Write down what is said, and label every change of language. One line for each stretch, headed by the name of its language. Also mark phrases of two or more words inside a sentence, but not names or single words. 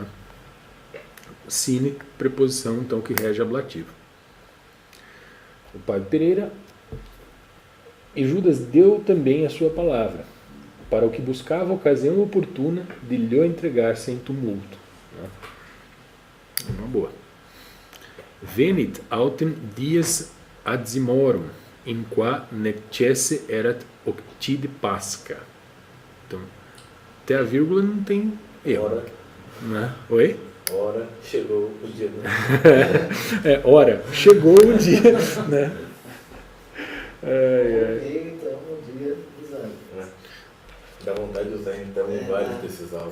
Portuguese: Sine, preposição então que rege ablativo. O Padre Pereira. E Judas deu também a sua palavra, para o que buscava a ocasião oportuna de lhe entregar sem tumulto. Né? Uma boa.
Latin: Venit autem dies adzimorum, in qua necesse erat octide pasca.
Portuguese: Então, até a vírgula não tem erro. Ora, Né? Oi? ora, chegou o dia. Ora, chegou o dia. Né? Então, um dia usando. Dá vontade de usar então vários desses áudios.